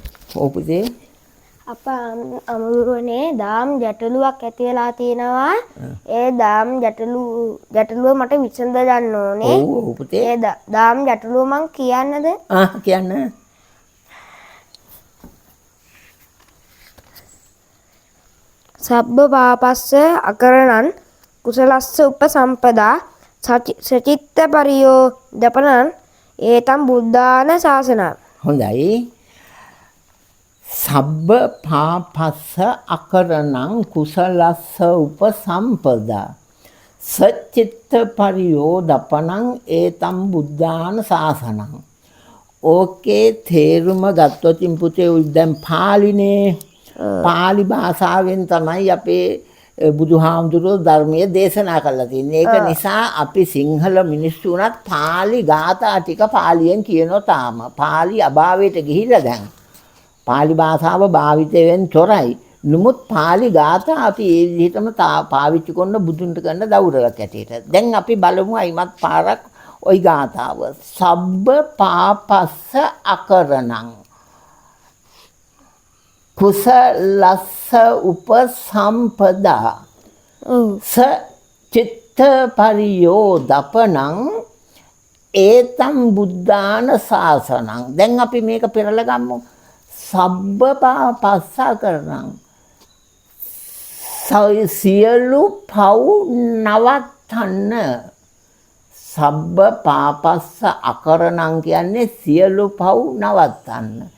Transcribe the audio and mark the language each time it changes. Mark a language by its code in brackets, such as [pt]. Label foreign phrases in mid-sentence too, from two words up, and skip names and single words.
[si] ඔව් පුතේ. අප අමුරුවනේ දාම් ගැටලුවක් ඇති වෙලා තියෙනවා. ඒ දාම් ගැටලුව මට විසඳ ගන්න ඕනේ. ඔව් ඔව් පුතේ. ඒ දාම් ගැටලුව මං කියන්නද? කියන්න. [pi] සබ්බ පාපස්ස අකරණං කුසලස්ස උපසම්පදා සචිත්ත පරියෝ දපනං ඒතම් බුද්ධාන ශාසනං. [si] හොඳයි. [pi] සබ්බ පාපස්ස අකරණං කුසලස්ස උපසම්පදා සච්චිත්ත පරියෝදපනං ඒතම් බුද්ධාන ශාසනං. [si] ඕකේ තේරුම ගත්තොතින් පුතේ දැන් පාලිනේ පාලි භාෂාවෙන් තමයි අපේ බුදුහාමුදුරුවෝ ධර්මයේ දේශනා කළා තියෙන්නේ. ඒක නිසා අපි සිංහල මිනිස්සු උනත් පාලි ගාථා ටික පාලියෙන් කියනවා තාම. පාලි අභාවයට ගිහිල්ලා දැන්. පාලි භාෂාව භාවිතයෙන් තොරයි. නමුත් පාලි ගාථා අපි ඒ විදිහටම පාවිච්චි කරන බුදුන්ට කරන ගෞරවයක් ඇටියට. දැන් අපි බලමු අයිමත් පාරක් ওই ගාථාව. [pi] සබ්බ පාපස්ස අකරණං කුසලස්ස උපසම්පදා සචිත්ත පරියෝදපනං ඒතම් බුද්ධාන ශාසනං. [si] දැන් අපි මේක පෙරලා ගමු. [pi] සබ්බ පාපස්ස අකරණං [si] සියලු පව් නවත්තන්න. [pi] සබ්බ පාපස්ස අකරණං [si] කියන්නේ සියලු පව් නවත්තන්න.